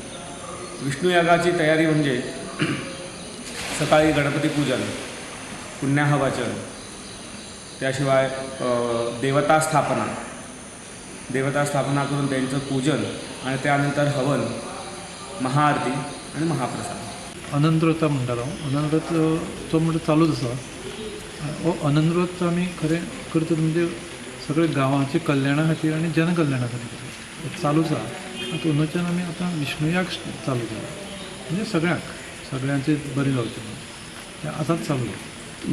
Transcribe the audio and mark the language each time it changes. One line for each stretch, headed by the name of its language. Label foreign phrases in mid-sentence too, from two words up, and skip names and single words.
Marathi: विष्णुयागाची तयारी म्हणजे सकाळी गणपती पूजन, पुण्याहवाचन, त्याशिवाय देवता स्थापना करून त्यांचं पूजन आणि त्यानंतर हवन, महाआरती आणि महाप्रसाद।
Konkani: अनंतव्रत म्हणटालो। अनंतव्रत म्हणजे चालूच आसा। अनंतव्रत आमी खरें करता म्हणजे सगळे गांवाच्या कल्याणा खातीर आनी जनकल्याणा खातीर चालूच आसा। तातूंतल्यान आमी आतां विष्णुयाग चालू केला, म्हणजे सगळ्यांचें बरें जावचें म्हणून तें आतांच चालू केलां।